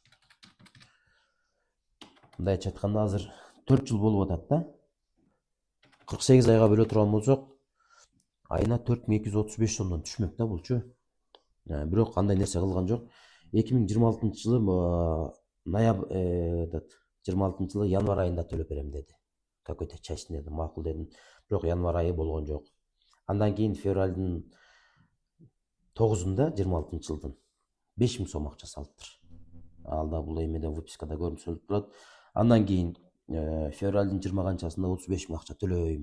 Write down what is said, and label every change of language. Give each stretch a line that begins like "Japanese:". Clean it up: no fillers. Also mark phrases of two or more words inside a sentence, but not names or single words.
Kyrgyz: Мындайча айтканда азыр 4 жыл болуп атат да. 48 айга бөлө турган болсок, айына 4235 сомдон түшмөк да булчу. Бирок кандай нерсе кылган жок. 2026 жылы ноябрь 26 жылы январь айында төлөп берем деди.
Russian: Какой-то часть
Kyrgyz: деди, макул дедим. Бирок январь айы болгон жок. Андан кийин февралдын 9-унда 26 жылдын 5000 сом акча салыптыр. Алда бул эмеде выпискада көрсөтүлүп турат. Андан кийин февралдын 20 канчасында 35 миң акча төлөйм.